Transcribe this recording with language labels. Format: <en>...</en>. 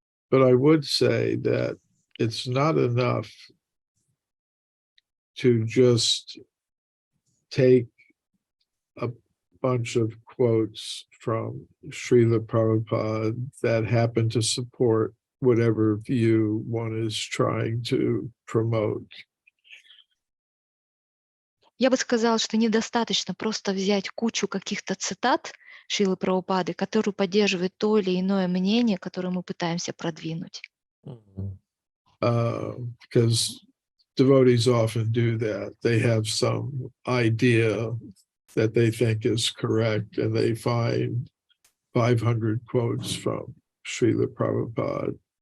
<en>But I would say that it's not enough to just take a bunch of quotes from Srila Prabhupada that happen to support whatever view one is trying to promote.</en> <ru>Я бы сказала, что недостаточно просто взять кучу каких-то цитат Шрилы Прабхупады, которые поддерживают то или иное мнение, которое мы пытаемся продвинуть.</ru> <en>Because devotees often do that. They have some idea that they think is correct, and they find 500 quotes from Srila Prabhupada.</en>